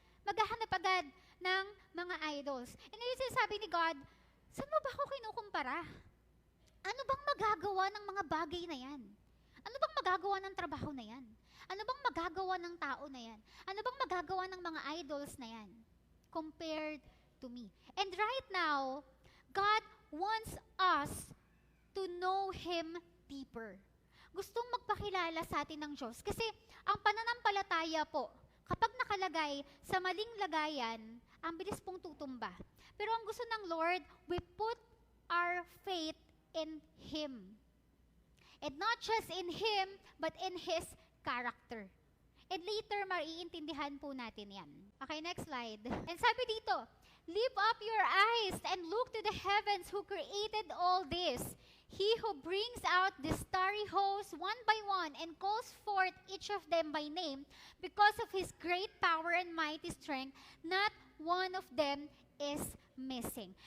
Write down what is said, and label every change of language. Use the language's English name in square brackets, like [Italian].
[Filipino] Maghahanap agad ng mga idols. And yung sinasabi ni God, saan mo ba ako kinukumpara? Ano bang magagawa ng mga bagay na yan? Ano bang magagawa ng trabaho na yan? Ano bang magagawa ng tao na yan? Ano bang magagawa ng mga idols na yan? [English] Compared to me. And right now, God wants us to know Him deeper. [Filipino] Gustong magpakilala sa atin ng Diyos. Kasi ang pananampalataya po, kapag nakalagay sa maling lagayan, ang bilis pong tutumba. Pero ang gusto ng [English] Lord, we put our faith in Him. And not just in Him, but in His character. And later, [Filipino] maiintindihan po natin yan. [English] Okay, next slide. And [Filipino] sabi dito, [English] lift up your eyes and look to the heavens who created all this. He who brings out the starry hosts one by one and calls forth each of them by name, because of His great power and mighty strength, not one of them is missing.